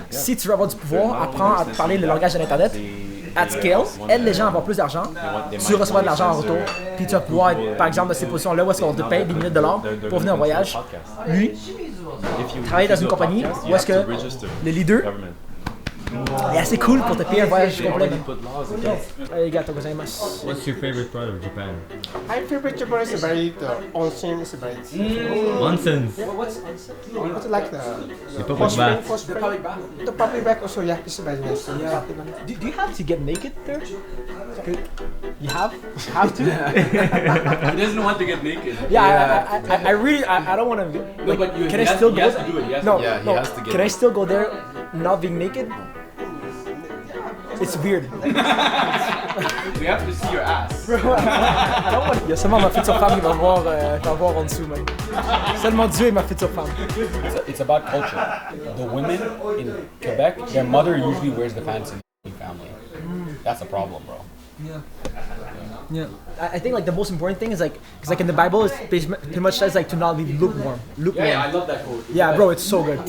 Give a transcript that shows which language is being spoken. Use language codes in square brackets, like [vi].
[fr] Si tu veux avoir du pouvoir, apprends à parler le langage de l'Internet. At scale, aide les gens à avoir plus d'argent, tu recevras de l'argent en retour, puis tu vas pouvoir être, par exemple, dans ces positions-là où est-ce qu'on te paye des milliers de dollars pour venir en voyage. Lui, travailler dans une compagnie où est-ce que le leader est assez cool pour te payer un voyage complet. [ja] Arigato gozaimasu. [en] What's your favorite part of Japan? My favorite Japan is very onsen. Is very. Onsens. What's like The public bath. the public back also? Yeah, it's very nice. Yeah. Do you have to get naked there? You have to? He doesn't want to get naked. Yeah, I really, I don't want to. Like, but can I still go? He has to do it. He has No, to. Yeah, he no. has to get Can I still go there, not being naked? It's weird. We have to see your ass. [fr] Il y a seulement ma future femme qui va voir en dessous, man. Seulement Dieu et ma future femme. [en] It's about culture. The women in Quebec, their mother usually wears the pants in the family. That's a problem, bro. Yeah. I think like the most important thing is like, cause like in the Bible, it pretty much says like to not be lukewarm. Yeah, I love that quote. Yeah, bro, it's so good.